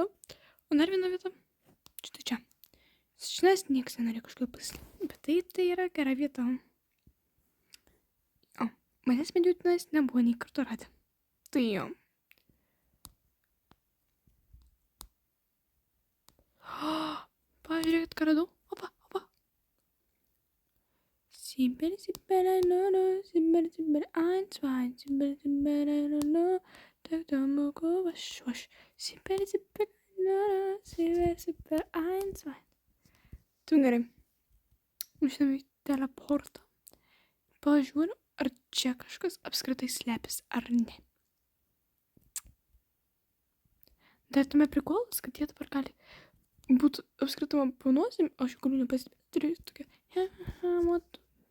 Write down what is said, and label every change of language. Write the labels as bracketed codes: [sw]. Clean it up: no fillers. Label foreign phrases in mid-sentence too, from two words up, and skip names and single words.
[lt] O dar viena vieta, štai čia. Šiandien niekas nenorėjo kažkaip pasislėpti, bet tai yra gera vieta. Manęs bent jau tenais nebuvo nei karto radę. Tai jo. Pažiūrėkit, ką radau. Opa, opa. Sibir, sibir, no, sibir, sibir, ein, zwei, sibir, sibir, no, tak, tamoko, vaš, vaš. Sibir, sibir, no, sibir, sibir, ein, zwei. Tu gerai. Išėjome į teleportą. Pažiūriu, ar čia kažkas apskritai slepiasi, ar ne. Dar tame prikolas, kad jie dabar gali būti apskritai man panosim, aš jau galiu nepastebėti, turiu tokia, mat.